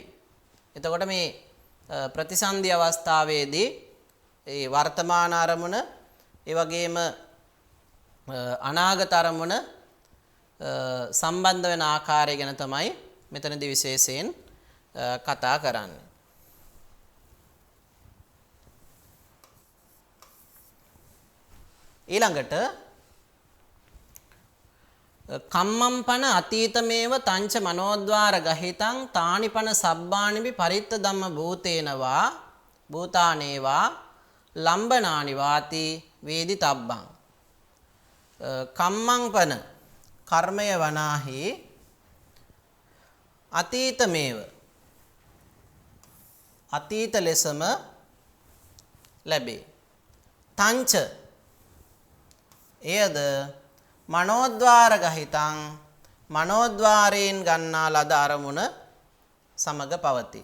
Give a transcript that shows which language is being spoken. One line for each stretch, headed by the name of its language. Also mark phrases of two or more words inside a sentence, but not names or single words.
Sinhala: එතකොට මේ ප්‍රතිසන්දි අවස්ථාවේදී ඒ වර්තමාන අරමුණ ඒ වගේම අනාගත අරමුණ සම්බන්ධ වෙන ආකාරය ගැන තමයි මෙතනදී විශේෂයෙන් කතා කරන්නේ.
Pali: ඊළඟට කම්මම්පන අතීතමේව තංච මනෝද්වාර ගහිතං තානිපන සබ්බානිපි පරිත්ත ධම්ම භූතේනවා භූතානේවා ලම්බනානි වාති වේදි තබ්බං.
Sinhala: කම්මංපන කර්මය වනාහි අතීතමේව අතීත ලෙසම ලැබේ. තංච එයද
Pali: මනෝද්වාර ගහිතං
Sinhala: මනෝද්වාරයෙන් ගන්නා ලද අරමුණ සමග පවතී.